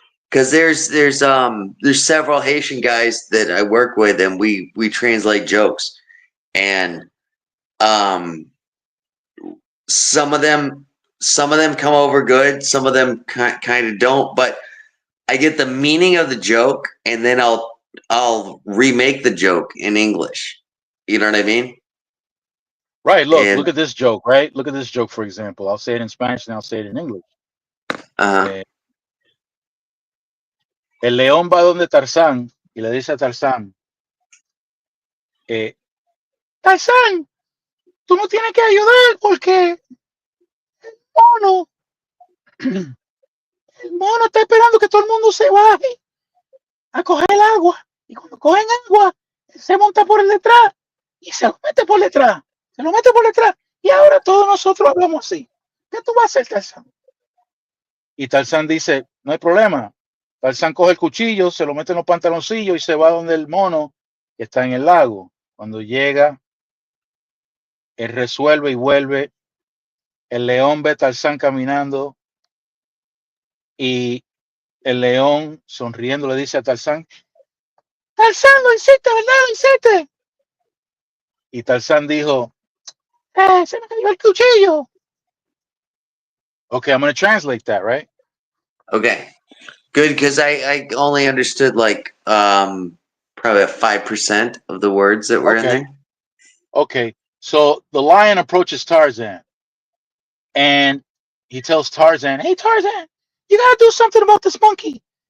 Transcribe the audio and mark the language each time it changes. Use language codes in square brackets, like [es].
[en] Because there's several Haitian guys that I work with, and we translate jokes, and um some of them come over good, some of them kind of don't, but I get the meaning of the joke, and then I'll remake the joke in English. You know what I mean? Right. Look And at this joke. Right. Look at this joke, for example. I'll say it in Spanish and I'll say it in English. uh [es] Eh, el león va donde Tarzán y le dice a Tarzán, Tarzán, tú no tienes que ayudar porque mono, el mono está esperando que todo el mundo se baje a coger el agua. Y cuando cogen agua, se monta por el detrás y se lo mete por detrás. Se lo mete por detrás. Y ahora todos nosotros hablamos así. ¿Qué tú vas a hacer, Tarzán? Y Tarzán dice, no hay problema. Tarzán coge el cuchillo, se lo mete en los pantaloncillos y se va donde el mono que está en el lago. Cuando llega, él resuelve y vuelve. El león ve a Tarzán caminando y el león sonriendo le dice a Tarzán, Tarzán, lo hiciste, ¿verdad? Lo hiciste. Y Tarzán dijo, se me cayó el cuchillo. [en] Okay, I'm going to translate that, right? okay, good, because I only understood like probably 5% of the words that were in Okay. there. Okay. So the lion approaches Tarzan and he tells Tarzan, hey, Tarzan, you got to do something about this monkey.